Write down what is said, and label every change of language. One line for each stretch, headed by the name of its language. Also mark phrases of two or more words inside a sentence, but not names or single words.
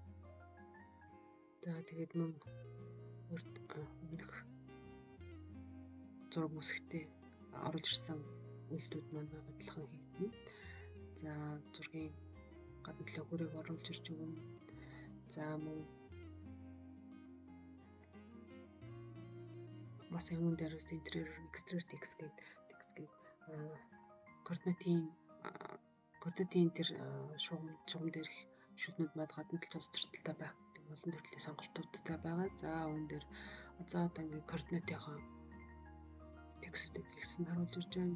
Mongolian: За тэгээд мөн өмнөх зураг үсгтээ оруулж ирсэн үйлдэлүүд маань адилхан хийгдэнэ. За зургийн гадна талын хүрээг оруулж ирж өгнө. За мөн бас юм дээрээс
English: interior exterior text
Mongolian: гэдэг координатын тэр шугам дээрх шүднүүд мад гадна талд тусдaltaй байх гэдэг олон төрлийн сонголтуудтай байгаа. За үүн дээр одоо ингээд координатынхаа текстүүдийг хэлсэн харуулж ирж байна.